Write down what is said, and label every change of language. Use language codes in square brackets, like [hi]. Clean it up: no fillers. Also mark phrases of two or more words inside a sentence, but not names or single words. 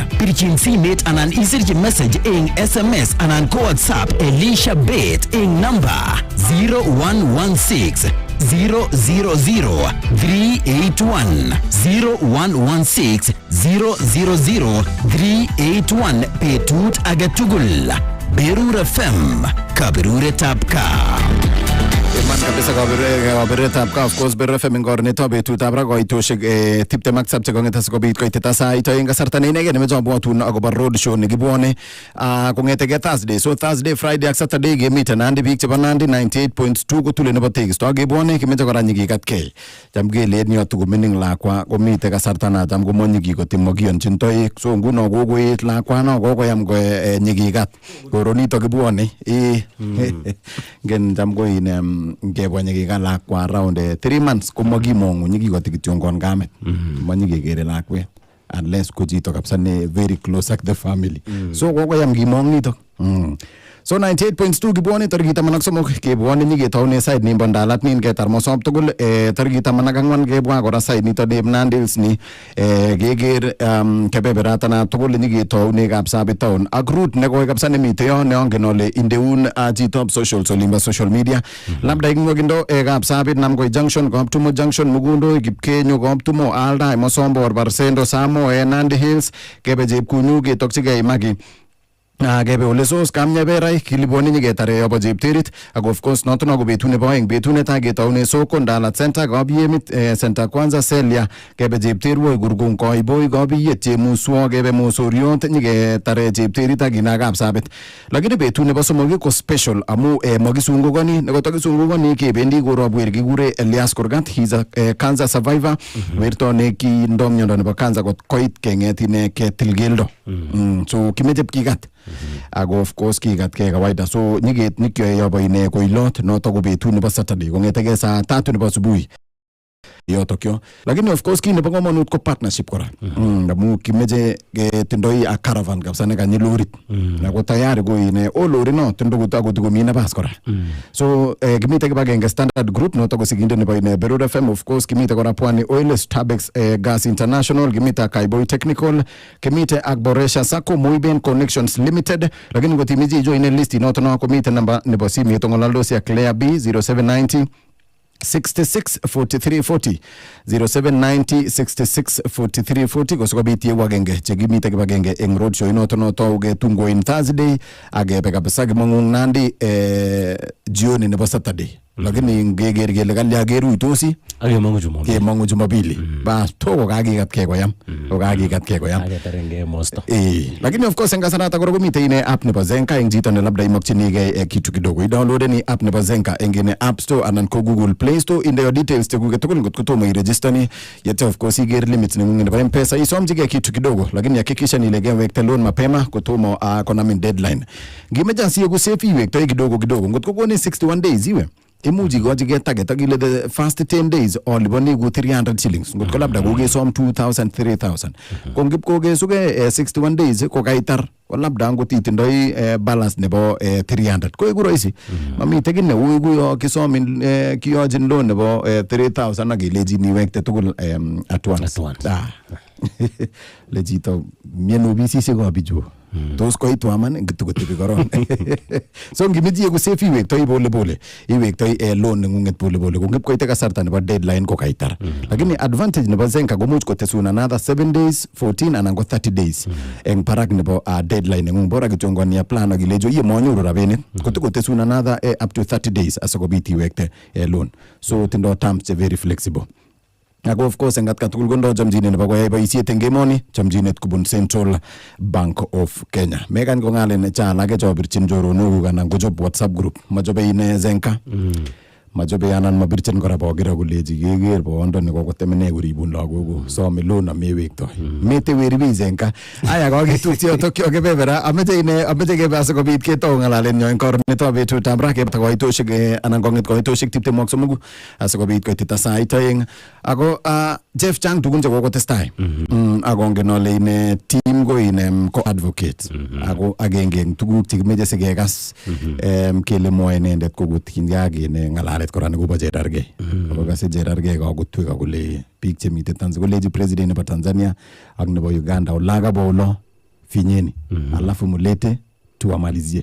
[kln] Pirchin simet anan isirchi message eng SMS anan ko WhatsApp Elisha Bet eng number 0116 000 381 0116 000 381 betut age tugul. Berur FM, kaberuretab kaa. Man kabisa kaberuretab kaa, [en] of course [kln] Berur FM ngornetab betutab ra koitoshek tiptem ak sabche kong'et asikobit koitita sait oeng kasarta neinegen nemechobwotun akobo [en] road show [kln] nekibwone kong'etege Thursday. So Thursday, Friday ak Saturday gemiten Nandi, biik chebo Nandi 98.2 kotule nebo tekisto kebwone kimeche kora nyikikatkei. Cham kelen yoto komining lakwa komite kasarta natam komonyiki kotim mokiyonjin toek. So nguno kokoet lakwano kokoyam nyikikat. Koronito kibwone ngen cham koin ngebwa nyikika lakwa [en] around 3 months [kln] komakimong'u nyikikoti kityongon kamet. Manyikekere lakwet unless ko chito kabisa ne [en] very close [kln] ak [en] the family. [kln] So kokoyam kimong nito. So 98.2 kibwone tarikit 13 kebwone nyiketaune side nimbo ndalat nin ketar mosop tugul tarikit 14 kebwa kora side nito Dave Nandils ni keker kebeberata tugul nyiketaune Kapsabet town ak route nekoi kabisa nemite yo neongen ole indeun chitop socials olimbo [en] social media [kln] labda ing'okindo Kapsabet Namgoi junction Kaptumo junction Mugundo Kipkenyo Kaptumo Alda Mosombo Barsendo Samo Nandi Hills kebe Chepkunyu ketokchigei Magi kebe ole sos kamnyaberai kiliboni nyiketare yobo Chepterit ak [en] of course [kln] noton ako betut nebo oeng betut netai ketaune soko Ndalat center kabiemit center kwanza Celia kebe Chepterwoi Kurgung Koiboi kabiyet Chemuswo kebe Mosoriot nyiketare Chepterit ak ina Kapsabet. Lakini betut nebo somok ko special amu makisungukoni nekotokisungukoni kebendi korob wer kikure Elias Kurgat, [en] he's a cancer survivor. [kln] Werto nekindo miondo nebo cancer kot koit keng'et ine ketil keldo. So kimeche kikat ako [en] of course [kln] kikat ke kawaida. So nikyoe yobo ine koilot noto ko betut nebo Saturday kong'etege saa 3 nebo asubuhi yotokyo. Lakini [en] of course [kln] kii nebo komonut ko partnership kora. Amu kimeche tindoi [en] a caravan [kln] kabisa nekanyi lorit nako tayari ko ine lori no tindo komi nabas kora. So kimite kibagenge standard group noto ko siginde nebo ine Berur FM. [en] Of course [kln] kimite kora Pwani Oil, Starbex Gas International, kimite Kaiboi Technical, kimite ak Boresha Sacco, Moiben Connections Limited. Lakini ngotimizi jo ine listi noto no komite namba nebo simu yeto ng'ololdosi ya Claire B 0790 664340 0790 664340 kosikobit yewagenge chekimite kibagenge eng [en] road show [kln] inoto notouge tungoin Thursday agebe kabisa kimong'ung Nandi jioni nebo Saturday. Lakini ngeger kele kalya keruitosi kemong'u Jumapili bas to kokakikatkei koyam aketarenge mosto. Lakini [en] of course [kln] eng kasarata kora komite ine app nebo Zenka eng chito ne labda imokchinigei [sw] kitu kidogo [kln] idownloadeni app nebo Zenka eng ine App Store anan ko Google Play Store. Inde yo details chekuket tugul ngot kotomo iregistani yet [en] of course [kln] iger limits neng'ung nebo M-Pesa isomchigei [sw] kitu kidogo, lakini hakikisha ile [kln] kewekte loan mapema kotomo konamin deadline. Ngimecha siye safe iwektoi kidogo ngot kokoni 61 days iwe imuji goji get target akile [en] the first 10 days [kln] oliboni ku 300 shillings ngot ko labda kokesom 2000 3000 kongip kokesuke 61 days ko kaitar ko labda ngot itindoi balance nebo 300 ko iku rahisi mamite kit neu kuyo kisomin kiyojin loan nebo 3000 akilejin iwekte tugul [en] at once. [kln] Lejito mieno bisisi ko bijo tos koitu aman ngitukotebi koron. So ngimiji ku safe iwektoi pole iwektoi loan neng'unget pole kongip koite kasarta nebo deadline ko kaitar. Lakini advantage nebo Zenka komuch kotesun [en] another 7 days [kln] 14 anan ko 30 days eng parak nebo deadline neng'ung bora kityongoni ya plan akilejo iye monyoru rabinik kotesun [en] another up to 30 days [kln] asikobit iwekte loan. So tindo terms che [en] very flexible. [kln] Ako [en] of course [kln] engat katukul kondo chamchinet nebo koyai boisiet eng emoni chamchinet kubun Central Bank of Kenya. Mekan ko ngalen cha alake chobirchin choronok anan kochob WhatsApp group machobe ine Zenka machobe anan mabirchin kora bogira koleji keker bondo ne kokotemene kuribun lagok [en] some loan [kln] amewektoi mete weri Zenka aya kokitutyo tokyo kebebera ameche kebe asikobit ketou ng'alalen nyo eng kornetab betutab ra kebta koitoshek anan kong'et koitoshek 23 asikobit koitita sait oeng ako Jeff Chang tugun che kokotestai akongen ole ine team ko ine ko advocate ako agenge eng tuguk chekimeche sikekas kele mwoe inendet kokutingei ine ng'alalet kora nekobo Cherargei ako kase Cherargei kakotwek akole biik chemite Tanzania koleji president nebo Tanzania ak nebo Uganda olaga bolo [sw] finyeni alafu mulete tuamalizie